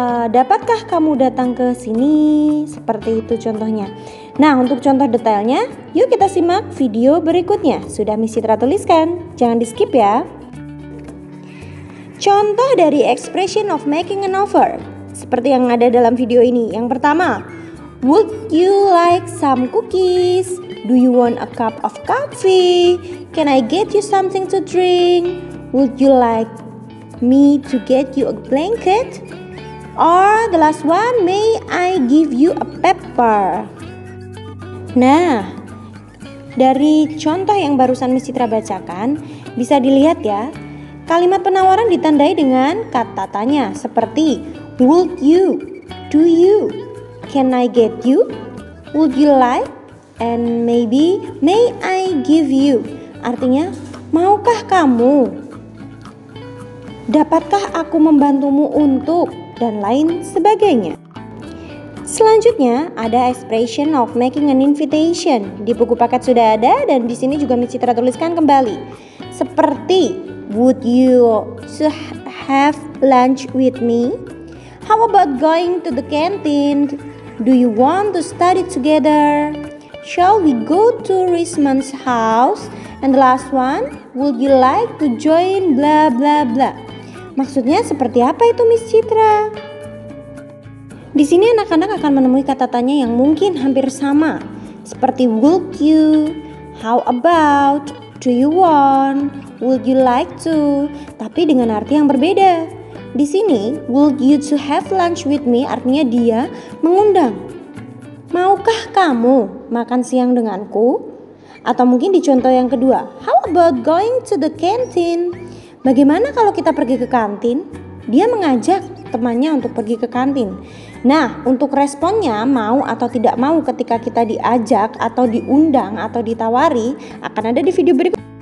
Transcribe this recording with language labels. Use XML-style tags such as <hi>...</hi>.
<id>Dapatkah kamu datang ke sini? Seperti itu contohnya. Nah, untuk contoh detailnya, yuk kita simak video berikutnya. Sudah Miss Citra tuliskan, jangan di skip ya. Contoh dari</id> <en>expression of making an offer</en> <id>seperti yang ada dalam video ini. Yang pertama,</id> <en>would you like some cookies? Do you want a cup of coffee? Can I get you something to drink? Would you like me to get you a blanket? Or the last one, may I give you a pepper?</en> <id>Nah, dari contoh yang barusan Miss Citra bacakan, bisa dilihat ya, kalimat penawaran ditandai dengan kata tanya seperti would you, do you, can I get you, would you like,</id> <en>and maybe may I give you.</en> <id>Artinya, maukah kamu, dapatkah aku membantumu untuk, dan lain sebagainya. Selanjutnya ada</id> <en>expression of making an invitation.</en> <id>Di buku paket sudah ada dan di sini juga Miss Citra tuliskan kembali. Seperti</id> <en>would you have lunch with me? How about going to the canteen? Do you want to study together? Shall we go to Risman's house? And the last one, would you like to join blah blah blah?</en> <id>Maksudnya seperti apa itu Miss Citra? Di sini anak-anak akan menemui kata tanya yang mungkin hampir sama, seperti would you, how about, do you want, would you like to, tapi dengan arti yang berbeda. Di sini,</id> <en>would you to have lunch with me</en> <id>artinya dia mengundang. Maukah kamu makan siang denganku? Atau mungkin di contoh yang kedua,</id> <en>how about going to the canteen?</en> <id>Bagaimana kalau kita pergi ke kantin? Dia mengajak temannya untuk pergi ke kantin. Nah, untuk responnya mau atau tidak mau ketika kita diajak atau diundang atau ditawari akan ada di video berikut.</id>